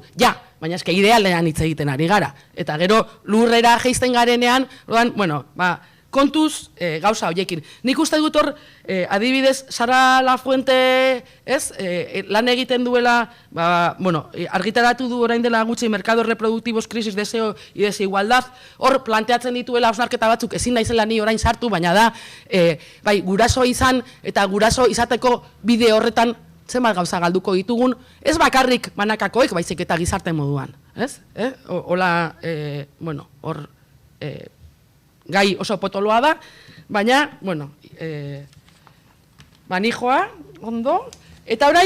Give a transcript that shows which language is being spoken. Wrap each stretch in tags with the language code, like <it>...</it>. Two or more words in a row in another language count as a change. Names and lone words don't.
<eu>Ja, baina eske idealean hitz egiten ari gara. Eta gero lurrera jeisten garenean, bueno, kontuz gauza horiekin. Nik uste dut hor, adibidez, Sara Lafuente, lan egiten duela, bueno, argitaratu du orain dela gutxi mercado reproductivos, crisis, deseo y desigualdad, hor planteatzen dituela hausnarketa batzuk, ezin naizela ni orain sartu, baina da, bai, guraso izan eta guraso izateko bide horretan zenbat gauza galduko ditugun, ez bakarrik banakakoek, baizik eta gizarte moduan, ez? Hola, bueno, hor, gai oso potoloa da, baina, bueno, manijoa, ondo, eta orain</eu>